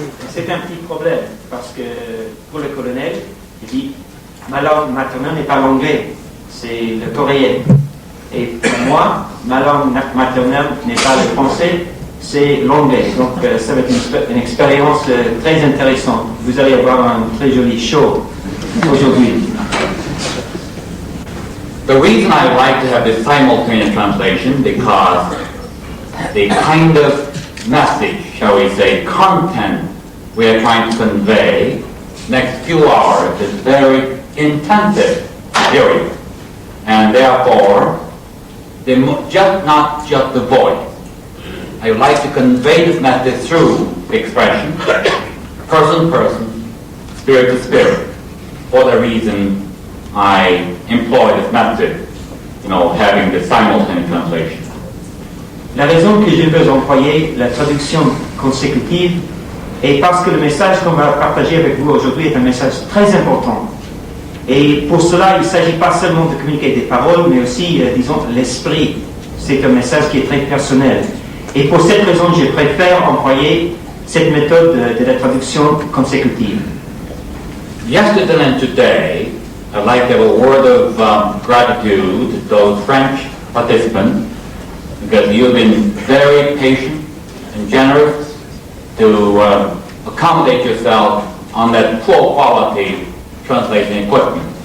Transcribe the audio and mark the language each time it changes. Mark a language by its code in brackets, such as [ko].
[fr] C'est un petit problème, parce que pour le colonel, il dit ma langue maternelle n'est pas l'anglais, c'est le coréen. Et pour moi, ma langue maternelle n'est pas le français, c'est l'anglais. Donc ça va être une expérience très intéressante. Vous allez avoir un très joli show aujourd'hui. [en] The reason I like to have this simultaneous translation because the kind of message, shall we say, content we are trying to convey next few hours is very intensive period. And therefore, not just the voice. I would like to convey this message through expression, person to person, spirit to spirit. For the reason I employ this method, having the simultaneous translation. [fr] La raison que je veux employer la traduction consécutive est parce que le message qu'on va partager avec vous aujourd'hui est un message très important. Et pour cela, il ne s'agit pas seulement de communiquer des paroles, mais aussi, disons, l'esprit. C'est un message qui est très personnel. Et pour cette raison, je préfère employer cette méthode de la traduction consécutive. [en] Yesterday and today, I'd like to have a word of gratitude to those French participants because you've been very patient and generous to accommodate yourself on that poor quality translation equipment.